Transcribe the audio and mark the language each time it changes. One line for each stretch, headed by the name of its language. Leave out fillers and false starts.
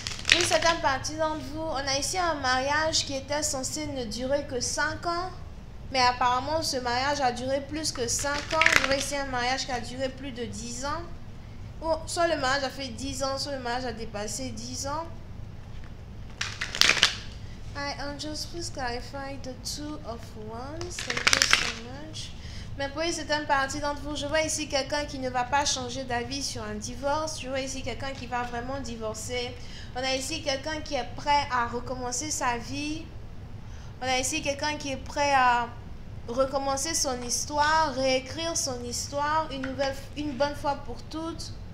French: Oui, certaines parties d'entre vous, on a ici un mariage qui était censé ne durer que 5 ans. Mais apparemment, ce mariage a duré plus que 5 ans. Je vois ici un mariage qui a duré plus de 10 ans. Ou soit le mariage a fait 10 ans, soit le mariage a dépassé 10 ans.
English: Angels, please clarify the two of wands. Thank you so much.
French: Mais pour certaines parties d'entre vous, je vois ici quelqu'un qui ne va pas changer d'avis sur un divorce. Je vois ici quelqu'un qui va vraiment divorcer. On a ici quelqu'un qui est prêt à recommencer sa vie. On a ici quelqu'un qui est prêt à recommencer son histoire, réécrire son histoire une bonne fois pour toutes.